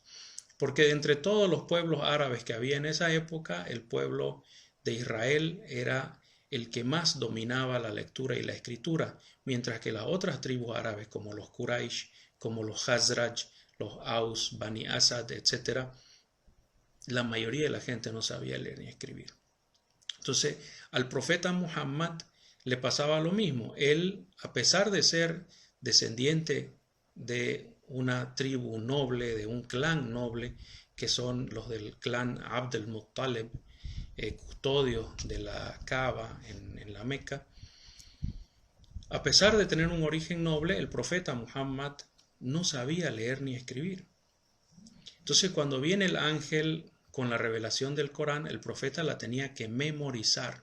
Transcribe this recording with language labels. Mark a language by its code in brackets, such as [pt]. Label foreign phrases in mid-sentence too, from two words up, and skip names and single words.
[es] Porque de entre todos los pueblos árabes que había en esa época, el pueblo de Israel era el que más dominaba la lectura y la escritura, mientras que las otras tribus árabes, como los Quraysh, como los Khazraj, los Aus, Bani Asad, etc., la mayoría de la gente no sabía leer ni escribir. Entonces, al profeta Muhammad le pasaba lo mismo. Él, a pesar de ser descendiente de una tribu noble, de un clan noble, que son los del clan Abd al-Muttalib, custodios de la Kaaba en la Meca, a pesar de tener un origen noble, el profeta Muhammad no sabía leer ni escribir. Entonces, cuando viene el ángel con la revelación del Corán, el profeta la tenía que memorizar.